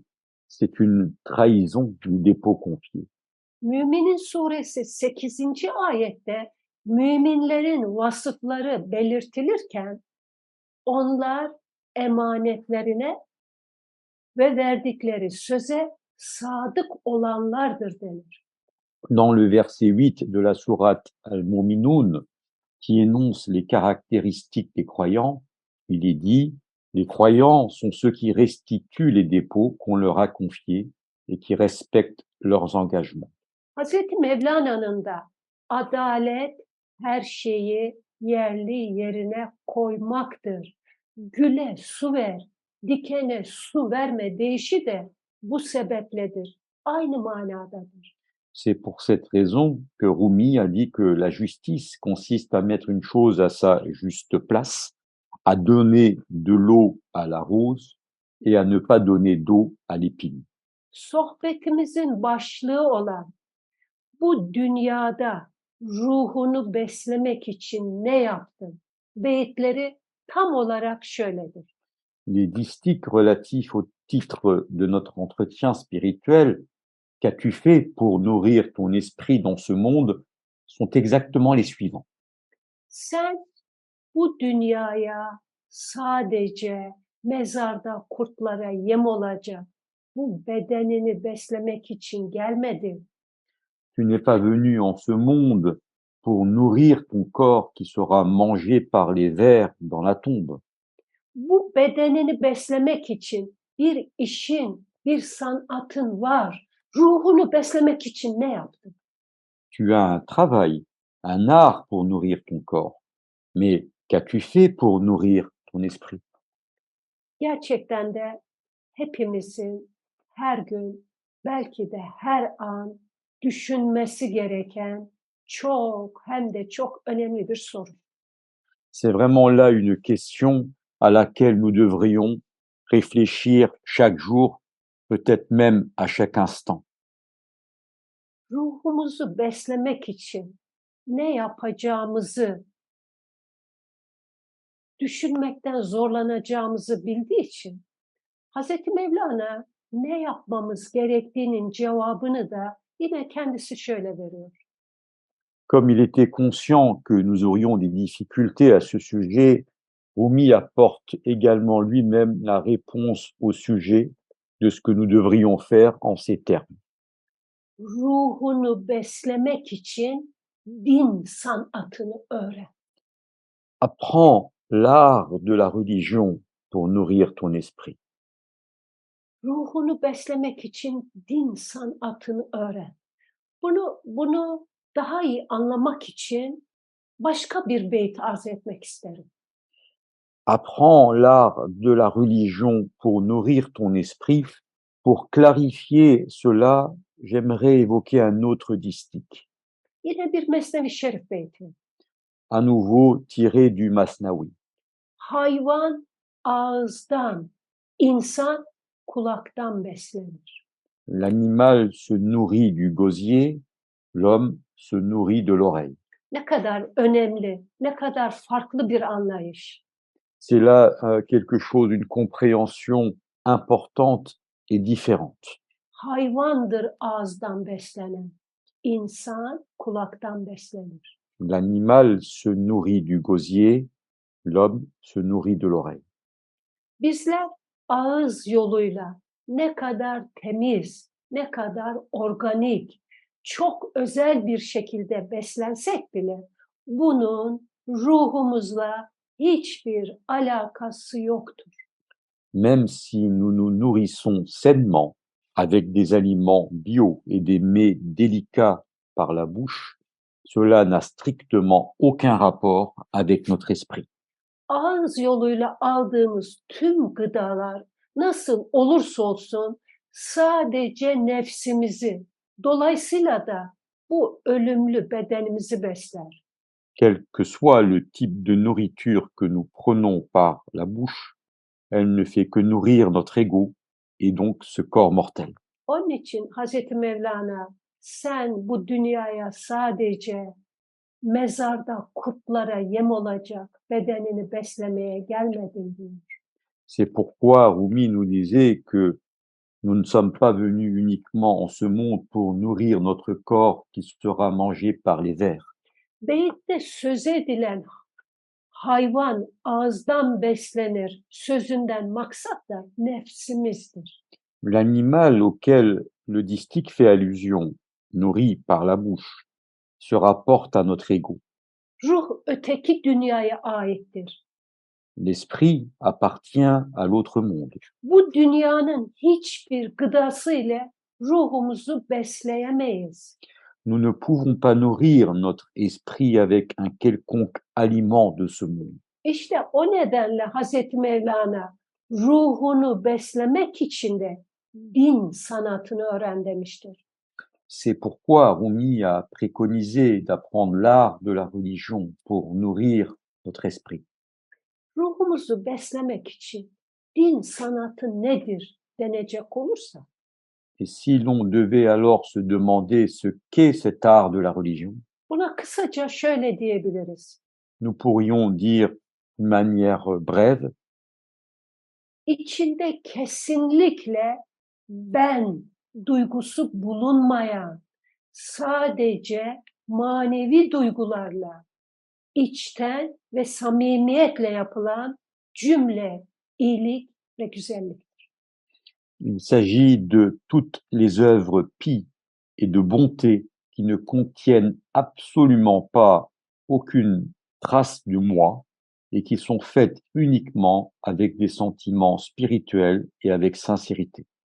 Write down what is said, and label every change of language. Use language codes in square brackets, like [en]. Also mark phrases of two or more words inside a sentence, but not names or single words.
[fr] C'est une trahison du dépôt confié. [tr] Müminin suresi 8. ayette müminlerin vasıfları belirtilirken onlar emanetlerine ve verdikleri söze sadık olanlardır denir. [fr] Dans le verset 8 de la sourate Al-Mu'minun, qui énonce les caractéristiques des croyants, il est dit: les croyants sont ceux qui restituent les dépôts qu'on leur a confiés et qui respectent leurs engagements. [tr] Hazreti Mevlana'nın da adalet her şeyi yerli yerine koymaktır. Güle su ver, dikene su verme deyişi de bu sebepledir. Aynı manadadır. [fr] C'est pour cette raison que Rumi a dit que la justice consiste à mettre une chose à sa juste place, à donner de l'eau à la rose et à ne pas donner d'eau à l'épine. [tr] Sohbetimizin başlığı olan bu dünyada ruhunu beslemek için ne yaptın? Beyitleri tam olarak şöyledir. [fr] Les distiques relatifs au titre de notre entretien spirituel, qu'as-tu fait pour nourrir ton esprit dans ce monde, sont exactement les suivants. [tr] Sen bu dünyaya sadece mezarda kurtlara yem olacak bu bedenini beslemek için gelmedin. [fr] Tu n'es pas venu en ce monde pour nourrir ton corps qui sera mangé par les vers dans la tombe. [tr] Bu bedenini beslemek için bir işin, bir sanatın var. Ruhunu beslemek için ne yaptın? [fr] Tu as un travail, un art pour nourrir ton corps. Mais qu'as-tu fait pour nourrir ton esprit? [tr] Gerçekten de hepimizin her gün, belki de her an düşünmesi gereken çok hem de çok önemli bir soru. [fr] C'est vraiment là une question à laquelle nous devrions réfléchir chaque jour, peut-être même à chaque instant. [tr] Ruhumuzu beslemek için ne yapacağımızı düşünmekten zorlanacağımızı bildiği için Hazreti Mevlana ne yapmamız gerektiğinin cevabını da yine kendisi şöyle veriyor. [fr] Comme il était conscient que nous aurions des difficultés à ce sujet, Rumi apporte également lui-même la réponse au sujet de ce que nous devrions faire en ces termes. [tr] Ruhunu beslemek için din sanatını öğren. [fr] Apprends l'art de la religion pour nourrir ton esprit. [tr] Ruhunu beslemek için din sanatını öğren. Bunu daha iyi anlamak için başka bir beyt arz etmek isterim. [fr] Apprends l'art de la religion pour nourrir ton esprit. Pour clarifier cela, j'aimerais évoquer un autre distique, [tr] Yine bir Mesnevi Şerif beyti. [fr] à nouveau tiré du Masnavi. [tr] Hayvan ağızdan, insan kulaktan beslenir. [fr] L'animal se nourrit du gosier, l'homme se nourrit de l'oreille. [tr] Ne kadar önemli, ne kadar farklı bir anlayış. [fr] C'est là quelque chose, une compréhension importante et différente. [tr] Hayvandır ağızdan beslenen. İnsan kulaktan beslenir. [fr] L'animal se nourrit du gosier, l'homme se nourrit de l'oreille. [tr] Bizler ağız yoluyla ne kadar temiz, ne kadar organik, çok özel bir şekilde beslensek bile bunun ruhumuzla hiçbir alakası yoktur. [fr] Même si nous nous nourrissons sainement avec des aliments bio et des mets délicats par la bouche, cela n'a strictement aucun rapport avec notre esprit. [tr] Ağız yoluyla aldığımız tüm gıdalar nasıl olursa olsun sadece nefsimizi, dolayısıyla da bu ölümlü bedenimizi besler. [fr] Quel que soit le type de nourriture que nous prenons par la bouche, elle ne fait que nourrir notre ego et donc ce corps mortel. [tr] Onun için Hazreti Mevlana sen bu dünyaya sadece mezarda kurtlara yem olacak bedenini beslemeye gelmedin diyor. [fr] C'est pourquoi Rumi nous disait que nous ne sommes pas venus uniquement en ce monde pour nourrir notre corps qui sera mangé par les vers. [tr] Beyitte söz edilen hayvan ağızdan beslenir sözünden maksat da nefsimizdir. [fr] L'animal auquel le distique fait allusion, nourri par la bouche, se rapporte à notre ego. [tr] Ruh öteki dünyaya aittir. [fr] L'esprit appartient à l'autre monde. [tr] Bu dünyanın hiçbir gıdası ile ruhumuzu besleyemeyiz. [fr] Nous ne pouvons pas nourrir notre esprit avec un quelconque aliment de ce monde. [tr] İşte o nedenle Hazreti Mevlana ruhunu beslemek için de din sanatını öğren demiştir. [fr] C'est pourquoi Rumi a préconisé d'apprendre l'art de la religion pour nourrir notre esprit. [tr] Ruhumuzu beslemek için din sanatı nedir denecek olursa, [fr] Et si l'on devait alors se demander ce qu'est cet art de la religion, [tr] buna kısaca şöyle diyebiliriz. [fr] nous pourrions dire d'une manière brève, [tr] İçinde kesinlikle ben duygusu bulunmayan, sadece manevi duygularla, içten ve samimiyetle yapılan cümle, iyilik ve güzellik. [fr] il s'agit de toutes les œuvres pies et de bonté qui ne contiennent absolument pas aucune trace du moi et qui sont faites uniquement avec des sentiments spirituels et avec sincérité.